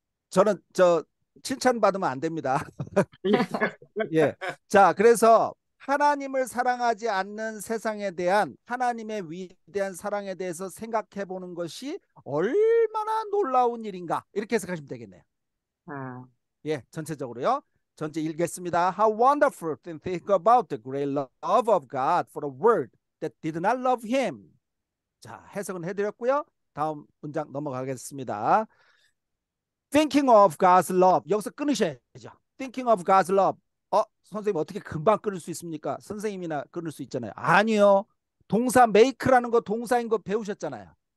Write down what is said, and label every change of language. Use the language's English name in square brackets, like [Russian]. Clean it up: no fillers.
[Korean] 저는 칭찬받으면 안 됩니다. 예. 자, 그래서 하나님을 사랑하지 않는 세상에 대한 하나님의 위대한 사랑에 대해서 생각해 보는 것이 얼마나 놀라운 일인가 이렇게 해석하시면 되겠네요. 예, 전체적으로요. 전체 읽겠습니다. [English] How wonderful to think about the great love of God for a world that did not love him. [Korean] 자, 해석은 해드렸고요. 다음 문장 넘어가겠습니다. [English] Thinking of God's love. [Korean] 여기서 끊으셔야죠. [English] Thinking of God's love. [Korean] 선생님 어떻게 금방 끊을 수 있습니까? 선생님이나 끊을 수 있잖아요. 아니요. 동사 make라는 거 동사인 거 배우셨잖아요.